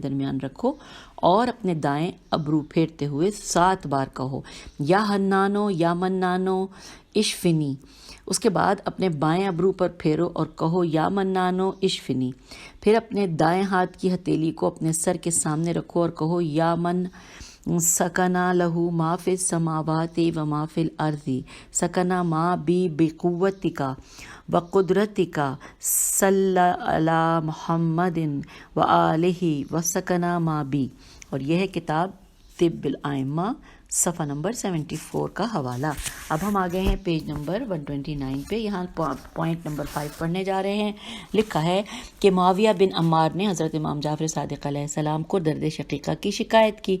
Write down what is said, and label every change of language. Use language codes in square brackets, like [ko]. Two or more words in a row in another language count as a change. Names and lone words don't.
[ur] درمیان رکھو اور اپنے دائیں ابرو پھیرتے ہوئے 7 بار کہو [ar] یا حنانو یا منانو اشفنی، [ur] اس کے بعد اپنے بائیں ابرو پر پھیرو اور کہو [ar] یا منانو اشفنی، [ur] پھر اپنے دائیں ہاتھ کی ہتھیلی کو اپنے سر کے سامنے رکھو اور کہو [ar] یا من سکنا لہو ما فی السماوات و ما فی الارض سکنا ما بی بقوتک و قدرتک صلی علی محمد و آلہ و سکنا ما بی۔ [ur] اور یہ ہے کتاب طب الائمہ، صفحہ نمبر 74 کا حوالہ۔ اب ہم آگئے ہیں پیج نمبر 129 پہ، یہاں پوائنٹ نمبر 5 پڑھنے جا رہے ہیں۔ لکھا ہے کہ معاویہ بن عمار نے حضرت امام جعفر صادق علیہ السلام کو درد شقیقہ کی شکایت کی۔